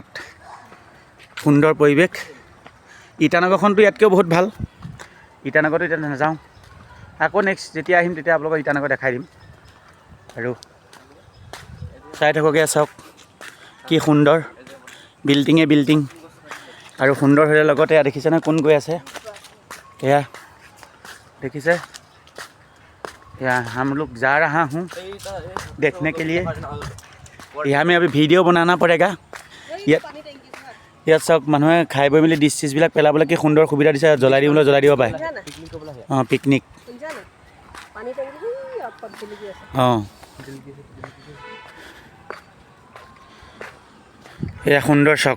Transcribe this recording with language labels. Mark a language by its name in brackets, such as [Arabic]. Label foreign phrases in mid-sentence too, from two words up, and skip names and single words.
[Assamese] সুন্দৰ পৰিৱেশ ইটানগৰখনতো ইয়াতকৈও বহুত ভাল ইটানগৰতো এতিয়া নাযাওঁ আকৌ নেক্সট যেতিয়া আহিম তেতিয়া আপোনালোকক ইটানগৰ দেখাই দিম আৰু চাই থাককে চাওক কি সুন্দৰ বিল্ডিঙে বিল্ডিং আৰু সুন্দৰ হ'লে লগতে দেখিছেনে কোন গৈ আছে এয়া [Hindi] देखिए यहाँ हम लोग जा रहा हूँ देखने के लिए। यहाँ में अभी वीडियो बनाना पड़ेगा। [Assamese] ইয়াত চাওক মানুহে খাই বৈ মেলি ডিছ চিছবিলাক পেলাবলৈ কি সুন্দৰ সুবিধা দিছে। জ্বলাই দিবলৈ জ্বলাই দিব পাৰে। অঁ পিকনিক অঁ এয়া সুন্দৰ চাওক।